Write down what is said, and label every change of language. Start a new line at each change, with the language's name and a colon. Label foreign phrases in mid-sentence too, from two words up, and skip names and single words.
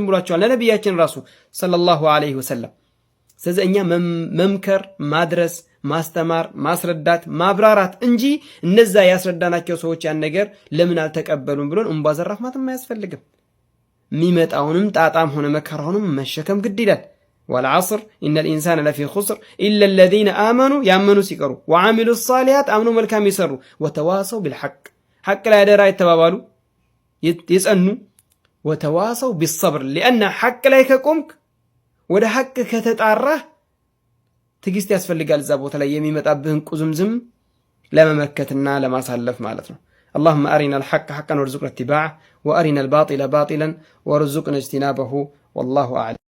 Amharic: ብሏቸዋል ለነብያችን ራሱ
Arabic: صلى الله عليه وسلم
Amharic: ስለዚህ እኛ መምከር ማድረስ ማስተማር ማስረዳት ማብራራት እንጂ እነዛ ያስረዳናቸው ሰዎች ያን ነገር ለምን አልተቀበሉም ብሎን እንባዘራፍ ማለት የማያስፈልግም የሚመጣውንም ጣጣም ሆነ መከራውንም መሸከም ግድ ይላል
Arabic: والعصر ان الانسان لفي خسر الا الذين امنوا يامنوا سيقروا وعملوا الصالحات امنوا
Amharic: መልካም ይሰሩ
Arabic: وتواصوا بالحق حق
Amharic: ላይ አደራ ይተባባሉ ይጸኑ
Arabic: وتواصوا بالصبر لان حق
Amharic: ላይ ከቆምክ ወደ ሐቅ ከተጣራህ ትግስት ያስፈልጋል እዛ ቦታ ላይ የሚመጣብህን ቁዝምዝም ለመመከትና ለማሳለፍ ማለት ነው
Arabic: اللهم أرنا الحق حقا وارزقنا اتباعه وأرنا الباطل باطلا وارزقنا اجتنابه والله أعلم